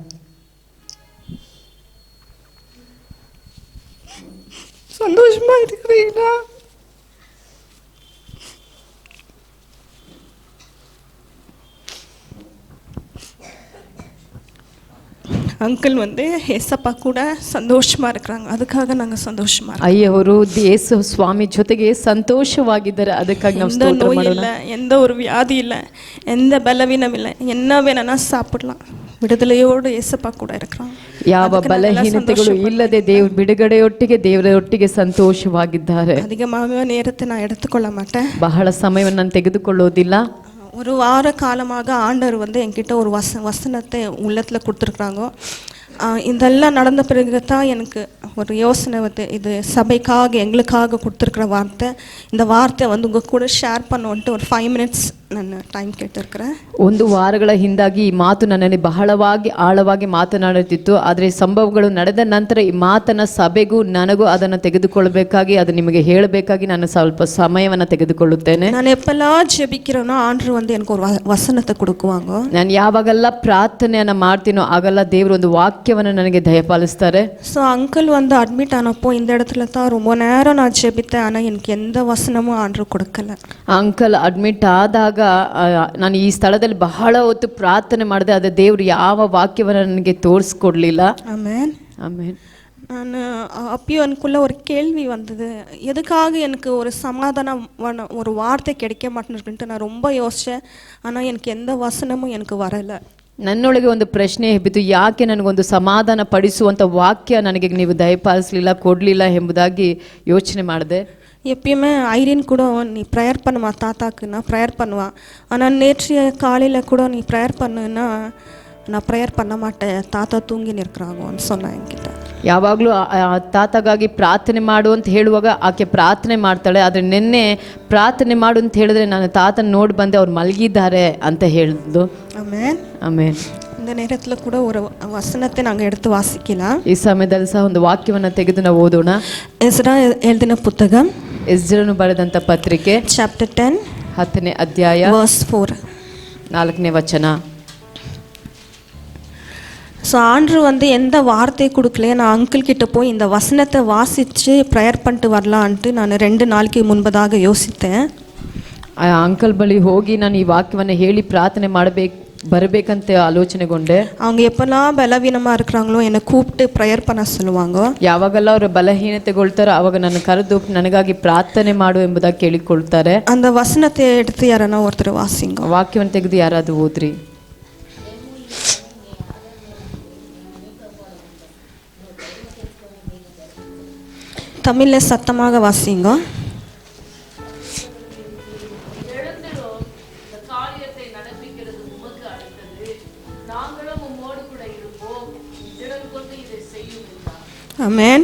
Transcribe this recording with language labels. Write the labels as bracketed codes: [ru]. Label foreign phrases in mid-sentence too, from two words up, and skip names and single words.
[ta] சந்தோஷமா இருக்கிறீங்களா? ಅಂಕಲ್ வந்து ஏசப்பா கூட சந்தோஷமா இருக்கிறாங்க, அதுக்காக நாங்க சந்தோஷமா இருக்கோம். [kn] ಅಯ್ಯವರು ಯೇಸು ಸ್ವಾಮಿ ಜೊತೆಗೆ ಸಂತೋಷವಾಗಿದ್ದಾರೆ, ಅದಕ್ಕಾಗಿ ನಾವು [ta] எந்த [kn] ಸ್ತೋತ್ರ [ta] நோய் [kn] ಮಾಡೋಣ. [ta] இல்லை, எந்த ஒரு வியாதி இல்லை, எந்த பலவீனம் இல்லை, என்ன வேணும்னா சாப்பிடலாம், விடுதலையோடு ஏசப்பா கூட இருக்கிறாங்க. [kn] ಯಾವ ಬಲಹೀನತೆಗಳು ಇಲ್ಲದೆ ದೇವ್ರ ಬಿಡುಗಡೆಯೊಟ್ಟಿಗೆ ದೇವರೊಟ್ಟಿಗೆ ಸಂತೋಷವಾಗಿದ್ದಾರೆ. [ta] அதிகமாக நேரத்தை நான் எடுத்துக்கொள்ள மாட்டேன், [kn] ಬಹಳ ಸಮಯವನ್ನು ನಾನು ತೆಗೆದುಕೊಳ್ಳೋದಿಲ್ಲ. [ta] ஒரு வார காலமாக ஆண்டவர் வந்து என்கிட்ட ஒரு வசனத்தை உள்ளத்தில் கொடுத்துருக்குறாங்க. இதெல்லாம் நடந்த பிறகு தான் எனக்கு ஒரு யோசனை வந்து இது சபைக்காக எங்களுக்காக கொடுத்துருக்குற வார்த்தை, இந்த வார்த்தை வந்து உங்கள் கூட ஷேர் பண்ணுவோன்ட்டு ஒரு 5 minutes [kn] ನಾನು ಟೈಮ್ ಕೇಳ್ತಿರ್க்கிறேன். ಒಂದು ವಾರಗಳ ಹಿಂದಾಗಿ ಈ ಮಾತು ನನ್ನಲ್ಲಿ ಬಹಳವಾಗಿ ಆಳವಾಗಿ ಮಾತನಾಡುತ್ತಿತ್ತು. ಆದರೆ ಸಂಭವಗಳು ನಡೆದ ನಂತರ ಈ ಮಾತನ್ನ ಸಭೆಗೂ ನನಗೂ ಅದನ್ನು ತೆಗೆದುಕೊಳ್ಳಬೇಕಾಗಿ ಅದು ನಿಮಗೆ ಹೇಳಬೇಕಾಗಿ ನಾನು ಸ್ವಲ್ಪ ಸಮಯವನ್ನು ತೆಗೆದುಕೊಳ್ಳುತ್ತೇನೆ. [ta] ನಾನು எப்பெல்லாம் ஜெபிக்கிறேனோ ஆண்டவர் வந்து எனக்கு ஒரு வசனத்தை கொடுக்குவாங்க. [kn] ನಾನು ಯಾವಾಗೆಲ್ಲ ಪ್ರಾರ್ಥನೆಯನ್ನು ಮಾಡ್ತೀನೋ ಆಗೆಲ್ಲ ದೇವರು ಒಂದು ವಾಕ್ಯವನ್ನು ನನಗೆ ದಯಪಾಲಿಸ್ತಾರೆ. [ta] ஸோ அங்கிள் வந்து அட்மிட் ஆனப்போ இந்த இடத்துல தான் ரொம்ப நேரம் நான் ஜெபித்தேன், ஆனால் எனக்கு எந்த வசனமும் ஆண்டவர் கொடுக்கல. [kn] ಅಂಕಲ್ ಅಡ್ಮಿಟ್ ಆದಾಗ ನಾನು ಈ ಸ್ಥಳದಲ್ಲಿ ಬಹಳ ಹೊತ್ತು ಪ್ರಾರ್ಥನೆ ಮಾಡಿದೆ, ಆದರೆ ದೇವರು ಯಾವ ವಾಕ್ಯವನ್ನು ನನಗೆ ತೋರಿಸ್ಕೊಡ್ಲಿಲ್ಲ. [ta] ஆமென் [kn] ಆಮೆನ್. [ta] நான் அப்பயும் எனக்குள்ள ஒரு கேள்வி வந்தது, எதுக்காக எனக்கு ஒரு சமாதானம் ஒரு வார்த்தை கிடைக்க மாட்டேன்னுட்டு நான் ரொம்ப யோசித்தேன், ஆனால் எனக்கு எந்த வசனமும் எனக்கு வரலை. [kn] ನನ್ನೊಳಗೆ ಒಂದು ಪ್ರಶ್ನೆ ಎಬ್ಬಿತು, ಯಾಕೆ ನನಗೊಂದು ಸಮಾಧಾನ ಪಡಿಸುವಂಥ ವಾಕ್ಯ ನನಗೆ ನೀವು ದಯಪಾಲಿಸಲಿಲ್ಲ, ಕೊಡಲಿಲ್ಲ ಎಂಬುದಾಗಿ ಯೋಚನೆ ಮಾಡಿದೆ. [ta] எப்பயுமே ஐரின் கூட நீ ப்ரேயர் பண்ணுவா, தாத்தாக்கு நான் ப்ரேயர் பண்ணுவா. ஆனால் நேற்றைய காலையில் கூட நீ ப்ரேயர் பண்ணுன்னா நான் ப்ரேயர் பண்ண மாட்டேன், தாத்தா தூங்கின்னு இருக்கிறாங்கன்னு சொன்னேன் என்கிட்ட. [kn] ಯಾವಾಗಲೂ ತಾತಗಾಗಿ ಪ್ರಾರ್ಥನೆ ಮಾಡು ಅಂತ ಹೇಳುವಾಗ ಆಕೆ ಪ್ರಾರ್ಥನೆ ಮಾಡ್ತಾಳೆ. ಆದರೆ ನಿನ್ನೆ ಪ್ರಾರ್ಥನೆ ಮಾಡು ಅಂತ ಹೇಳಿದ್ರೆ ನಾನು ತಾತನ ನೋಡಿ ಬಂದೆ, ಅವ್ರು ಮಲಗಿದ್ದಾರೆ ಅಂತ ಹೇಳಿದ್ದು. [ta] ஆமென் [kn] ಆಮೇನ್. [ta] இந்த நேரத்தில் கூட ஒரு வசனத்தை நாங்கள் எடுத்து வாசிக்கலாம். [kn] ಈ ಸಮಯದಲ್ಲಿ ಸಹ ಒಂದು ವಾಕ್ಯವನ್ನು ತೆಗೆದು ನಾವು ಓದೋಣ. [ta] எஸ்ரா எழுதின புத்தகம் [kn] ಎಸ್ರನು ಬರೆದಂಥ ಪತ್ರಿಕೆ [ta] சாப்டர் 10 [kn] 10ನೇ ಅಧ್ಯಾಯ [ta] verse 4. [kn] 4ನೇ ವಚನ. [ta] ஸோ ஆண்டு வந்து எந்த வார்த்தை கொடுக்கலையே, நான் அங்கிள் கிட்ட போய் இந்த வசனத்தை வாசித்து ப்ரேயர் பண்ணிட்டு வரலான்ட்டு நான் 2 நாளைக்கு முன்பதாக யோசித்தேன். [kn] ಆ ಅಂಕಲ್ ಬಳಿ ಹೋಗಿ ನಾನು ಈ ವಾಕ್ಯವನ್ನು ಹೇಳಿ ಪ್ರಾರ್ಥನೆ ಬರಬೇಕಂತ ಆಲೋಚನೆಗೊಂಡೆ. [ta] அவங்க எப்பெல்லாம் பலவீனமாக இருக்கிறாங்களோ என்னை கூப்பிட்டு ப்ரேயர் பண்ண சொல்லுவாங்க. [kn] ಯಾವಾಗೆಲ್ಲ ಅವರು ಬಲಹೀನತೆಗೊಳ್ತಾರೋ ಆವಾಗ ನನ್ನ ಕರೆದು ನನಗಾಗಿ ಪ್ರಾರ್ಥನೆ ಮಾಡು ಎಂಬುದಾಗಿ ಕೇಳಿಕೊಳ್ತಾರೆ. [ta] அந்த வசனத்தை எடுத்து யாரன்னா ஒருத்தர் வாசிங்க. [kn] ವಾಕ್ಯವನ್ನು ತೆಗೆದು ಯಾರಾದರೂ ಓದ್ರಿ. [ta] தமிழில் சத்தமாக வாசிங்க. ஆமென்.